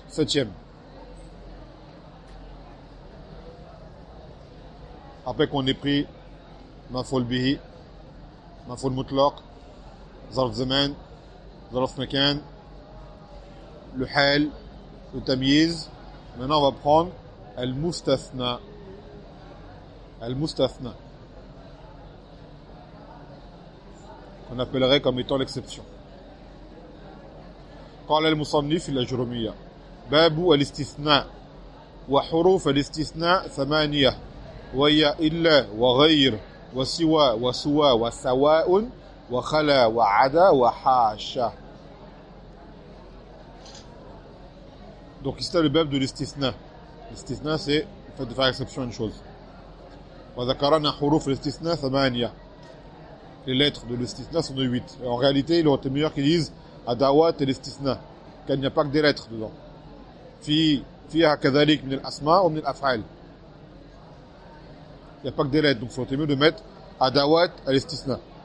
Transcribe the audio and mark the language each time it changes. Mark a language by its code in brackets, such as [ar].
[ar] سيتيام [fr] après qu'on ait pris [ar] مفعول به مفعول مطلق ظرف زمان ظرف مكان الحال والتمييز. [fr] maintenant on va prendre المستثنى. المستثنى on appellerait comme étant l'exception. [ar] قال المصنف الأجرمية باب الاستثناء وحروف الاستثناء ثمانية وهي إلا وغير وسوى وسوى وسواء وخلا وعدا وحاشا. [fr] donc c'est le باب de الاستثناء. الاستثناء c'est le fait de faire exception une chose. [ar] وذكرنا حروف الاستثناء ثمانية. [fr] Les lettres de l'istisna sont de 8. En réalité, il aurait été meilleur qu'ils disent Adawat et l'istisna, car il n'y a pas que des lettres dedans. [ar] Fiha kadhalik min al-asma ou min al-af'al. [fr] Il n'y a pas que des lettres, donc il aurait été mieux de mettre Adawat et l'istisna.